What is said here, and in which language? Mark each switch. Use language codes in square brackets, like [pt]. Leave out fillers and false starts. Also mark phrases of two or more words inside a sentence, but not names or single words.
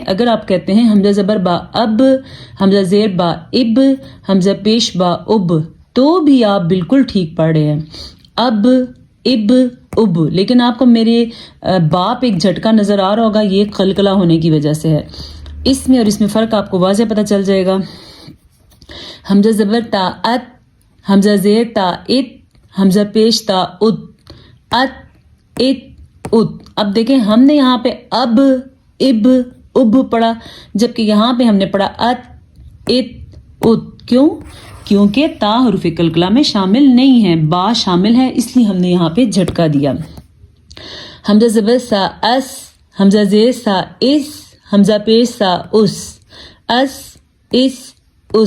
[ur] اگر آپ کہتے ہیں حمزہ زبر با اب، حمزہ زیر با اب، حمزہ پیش با اب، تو بھی آپ بالکل ٹھیک پڑھ رہے ہیں، اب اب اب۔ لیکن آپ کو میرے باپ ایک جھٹکا نظر آ رہا ہوگا، یہ قلقلہ ہونے کی وجہ سے ہے۔ اس میں اور اس میں فرق آپ کو واضح پتہ چل جائے گا۔ حمزہ زبر تا ات، حمزہ زیر تا ات، حمزہ پیش تا ات، ات ات ات۔ اب دیکھیں ہم نے یہاں پہ اب اب اب پڑھا، جبکہ یہاں پہ ہم نے پڑھا ات ات ات۔ کیوں؟ کیونکہ تا حروف قلقلہ میں شامل نہیں ہے، با شامل ہے، اس لیے ہم نے یہاں پہ جھٹکا دیا۔ حمزہ زبر سا اس، حمزہ زیر سا اس، حمزہ پیش سا اس، اس اس اس۔